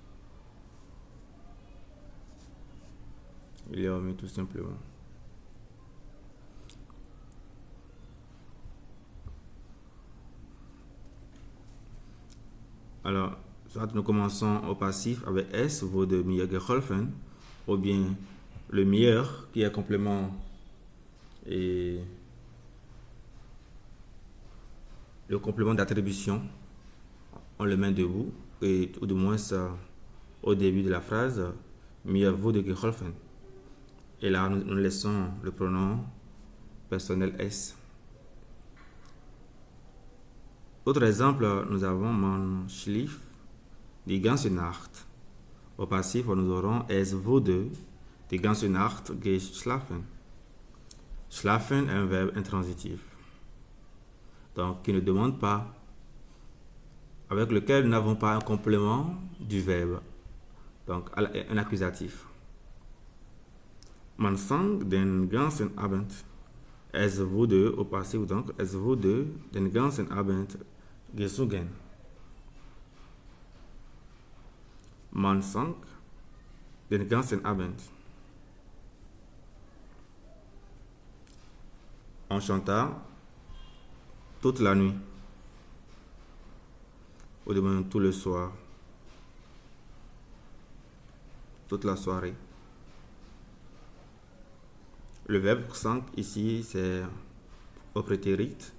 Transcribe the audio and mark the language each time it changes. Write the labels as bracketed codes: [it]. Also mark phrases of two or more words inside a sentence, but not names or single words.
[fr] Il est omis tout simplement. Alors, soit nous commençons au passif avec S, [de] wurde mir geholfen, [fr] ou bien le mir qui est complément et le complément d'attribution, on le met debout, ou du moins ça, au début de la phrase, [de] mir wurde geholfen. [fr] Et là, nous laissons le pronom personnel S. Autre exemple, nous avons [de] man schlief die ganze Nacht. [fr] Au passif, nous aurons [de] es wurde die ganze Nacht geschlafen. [fr] Schlafen est un verbe intransitif. Donc, qui ne demande pas, avec lequel nous n'avons pas un complément du verbe. Donc, un accusatif. [de] Man sang den ganzen Abend. Es wurde, [fr] au passif donc, [de] es wurde den ganzen Abend gesungen. Man sang den ganzen Abend. [fr] On chanta toute la nuit. Ou du moins tout le soir. Toute la soirée. Le verbe sang ici, c'est au prétérit.